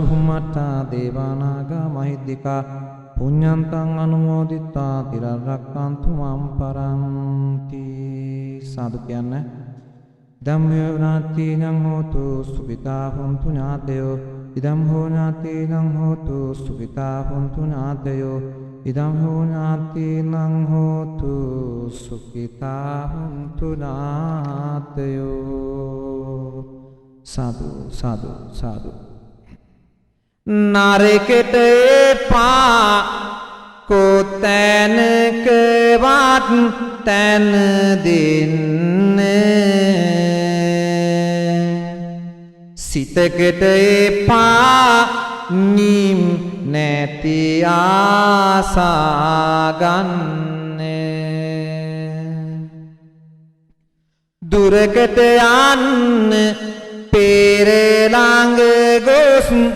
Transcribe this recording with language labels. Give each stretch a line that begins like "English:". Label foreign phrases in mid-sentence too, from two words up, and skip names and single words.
Pali: භුම්මට්ටා දේවානාගා මහිද්దికා පුඤ්ඤන්තං අනුමෝදිත්වා චිරං රක්ඛන්තු මම් පරන්ති
Sinhala: සාදු කියන්නේ
Pali: ධම්මෝ ඥාතිනං හෝතු සුඛිතා හොන්තු ඥාතයෝ ඉදම් හෝ ඥාතිනං හෝතු සුඛිතා හොන්තු ඥාතයෝ ඉදම් හෝ ඥාතිනං හෝතු සුඛිතා හොන්තු ඥාතයෝ සාදු සාදු සාදු
Sinhala: නරකට එපා කොතැනකවත් තැන දෙන්නේ සිතකට එපා නිම් නැති ආසා ගන්න දුරකට යන්න පෙර ළඟ ගොස්